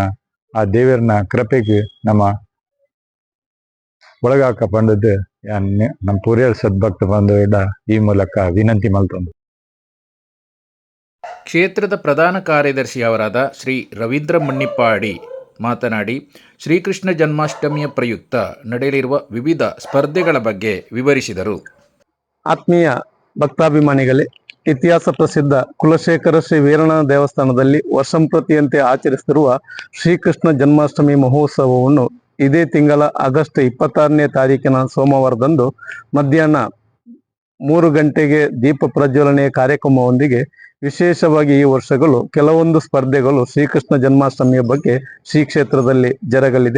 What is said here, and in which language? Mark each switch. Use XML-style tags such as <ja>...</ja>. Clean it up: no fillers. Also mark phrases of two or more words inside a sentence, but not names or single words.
<tcy>ಆ ದೇವರನ ಕೃಪೆಗೆ ನಮ್ಮ ಒಳಗಾಕ ಪಂಡದು ನಮ್ಮ ಪೂರೆರ್ ಸದ್ಭಕ್ತ ಬಂಧುವಿಡ ಈ ಮೂಲಕ ವಿನಂತಿ ಮಲ್ತೊಂದು.</tcy> <kn>ಕ್ಷೇತ್ರದ ಪ್ರಧಾನ ಕಾರ್ಯದರ್ಶಿಯವರಾದ ಶ್ರೀ ರವೀಂದ್ರ ಮಣ್ಣಿಪ್ಪಾಡಿ ಮಾತನಾಡಿ ಶ್ರೀಕೃಷ್ಣ ಜನ್ಮಾಷ್ಟಮಿಯ ಪ್ರಯುಕ್ತ ನಡೆಯಲಿರುವ ವಿವಿಧ ಸ್ಪರ್ಧೆಗಳ ಬಗ್ಗೆ ವಿವರಿಸಿದರು. ಆತ್ಮೀಯ ಭಕ್ತಾಭಿಮಾನಿಗಳೇ, ಇತಿಹಾಸ ಪ್ರಸಿದ್ಧ ಕುಲಶೇಖರ ಶ್ರೀ ವೀರಣ್ಣ ದೇವಸ್ಥಾನದಲ್ಲಿ ವರ್ಷಂಪ್ರತಿಯಂತೆ ಆಚರಿಸುತ್ತಿರುವ ಶ್ರೀಕೃಷ್ಣ ಜನ್ಮಾಷ್ಟಮಿ ಮಹೋತ್ಸವವನ್ನು ಇದೇ ತಿಂಗಳ ಆಗಸ್ಟ್ 26ನೇ ತಾರೀಕಿನ ಸೋಮವಾರದಂದು ಮಧ್ಯಾಹ್ನ 3 ಗಂಟೆಗೆ ದೀಪ ಪ್ರಜ್ವಲನೆಯ ಕಾರ್ಯಕ್ರಮದೊಂದಿಗೆ ವಿಶೇಷವಾಗಿ ಈ ವರ್ಷಗಳು ಕೆಲವೊಂದು ಸ್ಪರ್ಧೆಗಳು ಶ್ರೀಕೃಷ್ಣ ಜನ್ಮಾಷ್ಟಮಿಯ ಬಗ್ಗೆ ಶ್ರೀ ಕ್ಷೇತ್ರದಲ್ಲಿ ಜರಗಲಿದೆ.</kn>